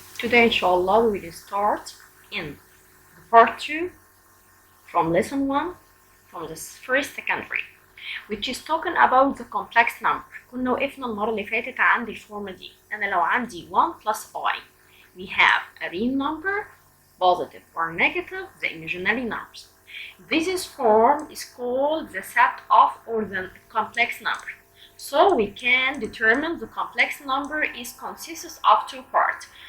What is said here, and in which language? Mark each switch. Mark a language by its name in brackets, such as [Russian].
[English] Today inshallah we will start in the part 2 from lesson 1 from the first secondary, which is talking about the complex number. [Arabic] كنا وقفنا المرة اللي فاتت عند الفورمة دي. أنا لو عندي [English] 1 plus I, we have a real number, positive or negative, the imaginary numbers. This form is called the set of or the complex number. So we can determine the complex number consists of two parts.